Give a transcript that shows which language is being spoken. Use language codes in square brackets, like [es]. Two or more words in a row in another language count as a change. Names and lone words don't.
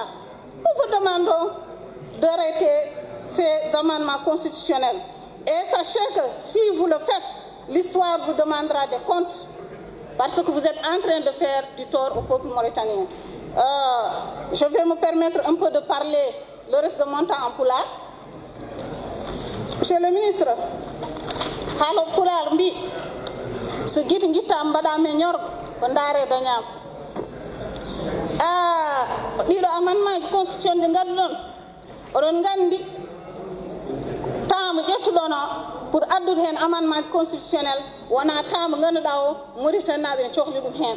[fr] Nous vous demandons d'arrêter ces amendements constitutionnels. Et sachez que si vous le faites, l'histoire vous demandera des comptes parce que vous êtes en train de faire du tort au peuple mauritanien. Je vais me permettre un peu de parler le reste de mon temps en pulaar. Monsieur le ministre, [ff] haalo pulaar mbi so guiti guitta mbaɗame ñorgo ko ndaare dañama ɗiɗo amendement ji constitution ɗi gadduɗon oɗon gandi taamu ƴettuɗon o pour addude hen [fr] amendement constitutionnel [ff] wona taamu ganduɗa o Mauritanaɓe ne cohli ɗum hen.